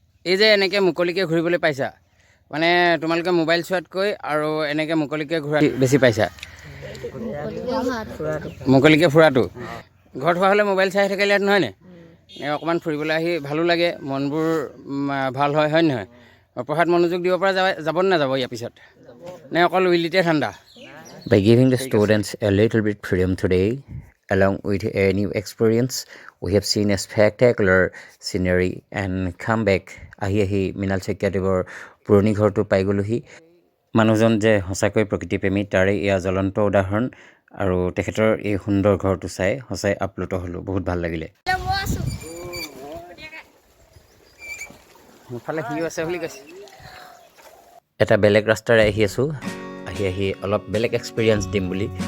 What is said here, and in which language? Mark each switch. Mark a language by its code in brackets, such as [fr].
[as] এই যে এনেকৈ মুকলিকৈ ঘূৰিবলৈ পাইছা, মানে তোমালোকে মোবাইল চোৱাতকৈ আৰু এনেকৈ মুকলিকৈ ঘূৰা বেছি পাইছা? মুকলিকৈ ফুৰাটো। ঘৰত হোৱা হ'লে মোবাইল চাই থাকিলে ইয়াত নহয়নে? অকণমান ফুৰিবলৈ আহি ভালো লাগে, মনবোৰ ভাল হয়, হয় নহয়? পঢ়াত মনোযোগ দিব পৰা যাব নে নাযাব ইয়াৰ পিছত, নে অকল উইলিতে ঠাণ্ডা? [en] By giving the students a little bit freedom today, along with a new experience, we have seen a spectacular scenery and come back. [as] আহি মৃণাল শইকীয়াদেৱৰ পুৰণি ঘৰটো পাই গ'লোহি। মানুহজন যে সঁচাকৈ প্ৰকৃতিপ্ৰেমী তাৰে এয়া জ্বলন্ত উদাহৰণ, আৰু তেখেতৰ এই সুন্দৰ ঘৰটো চাই সঁচাই আপ্লুত হ'লোঁ, বহুত ভাল লাগিলে। মোৰফালে সিও আছে বুলি কৈছে। এটা বেলেগ ৰাস্তাৰে আহি আছোঁ, আহি অলপ বেলেগ এক্সপিৰিয়েঞ্চ দিম বুলি।